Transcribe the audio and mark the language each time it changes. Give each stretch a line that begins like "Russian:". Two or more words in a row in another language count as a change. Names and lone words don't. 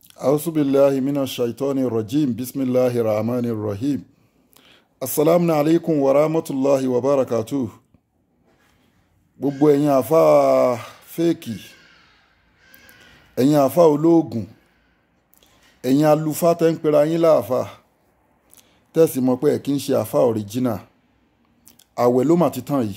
Arabic: أعوذ بالله من الشيطان الرجيم بسم الله الرحمن الرحيم السلام عليكم ورحمة الله وبركاته.
Yoruba: gbogbo ẹ̀yin àfa fẹ́ẹ̀kì, ẹ̀yin àfa olóògùn, ẹ̀yin alufa tẹ́ ń pera yín láàfà tẹ́sí mọ̀ pé ẹ̀ kí ń ṣe àfa ọ̀ríjínà, àwẹ̀ ló mà ti tán yìí.